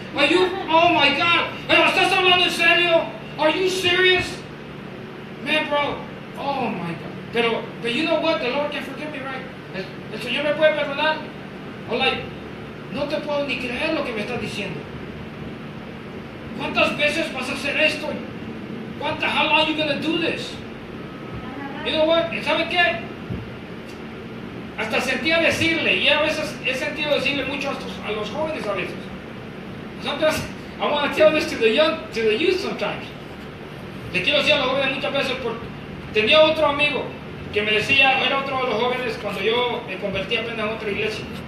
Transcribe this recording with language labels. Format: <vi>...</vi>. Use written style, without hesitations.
<en>Are you, oh my God,</en> <es>pero ¿estás hablando en serio?</es> <en>Are you serious? Man, bro, oh my God. But you know what, the Lord can forgive me, right?</en> <es>El Señor me puede perdonar.</es> <en>I'm like,</en> <es>no te puedo ni creer lo que me estás diciendo. ¿Cuántas veces vas a hacer esto?</es> <en>How long are you going to do this? You know what?</en> <es>¿Saben qué? Hasta sentía decirle, y a veces he sentido decirle mucho a los jóvenes a veces.</es> <en>Sometimes I want to tell this to the youth sometimes.</en> <es>Le quiero decir a los jóvenes muchas veces, porque tenía otro amigo que me decía, era otro de los jóvenes cuando yo me convertí apenas en otra iglesia.</es>